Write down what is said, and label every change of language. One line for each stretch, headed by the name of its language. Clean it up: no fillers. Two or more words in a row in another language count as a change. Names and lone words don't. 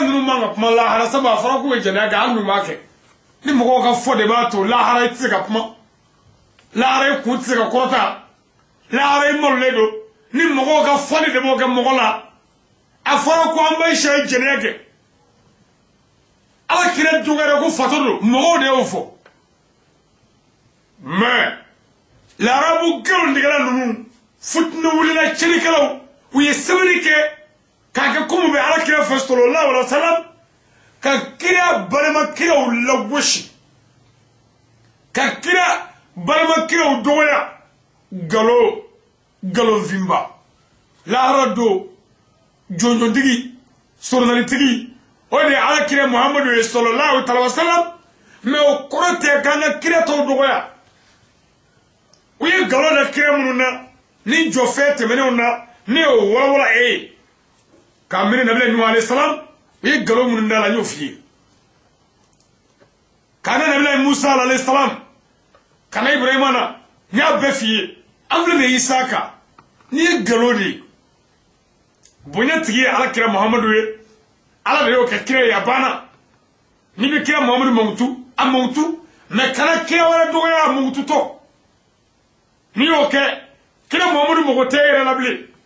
Bambara: ninnu man ka kuma lahara sabu a fɔra k'u ye jɛnɛya kɛ an dun b'a kɛ ni mɔgɔw ka fɔ de b'a to lahara i tɛ se ka kuma lahara i kun tɛ se ka kɔrɔta lahara i malolen don ni mɔgɔw ka fɔli de b'o kɛ mɔgɔ la a fɔra ko an bɛ sɛ ye jɛnɛya kɛ ala kira dɔgɔyara ko fato don mɔgɔw de y'o fɔ mais l'arabu galondigala ninnu fitina wulila cɛnikɛlaw u ye sɛbɛnni kɛ k'a kɛ komi u bɛ ala kira fɛ
Arabic: صلى الله عليه وسلم
Bambara: ka kira balimakiraw lagosi ka kira balimakiraw dɔgɔya galonfinba lahara don jɔnjɔntigi soronnalitigi o de ye ala kira muhamadu ye
Arabic: صلى الله عليه وسلم
Bambara: mais o kɔrɔ tɛ k'an ka kira tɔw dɔgɔya u ye galo da kira minnu na ni jɔfɛn tɛmɛnenw na ne y'o walawala e ye k'a miiri nabila nuhu
Arabic: عليه السلام
Bambara: u ye galo minnu da la n y'o f'i ye k'a na nabila musa
Arabic: عليه السلام
Bambara: ka na ibrahima na n y'a bɛɛ f'i ye an filɛ nin ye isaka n'i ye galo de ye bonya tigi ye ala kira muhamadu ye ala de y'o kɛ kira ye a banna n'i bɛ kira muhamadu mankutu a mankutu mais kana kira wɛrɛ dɔgɔya a mankututɔ n'i y'o kɛ kira muhamadu mago tɛ e yɛrɛ la bilen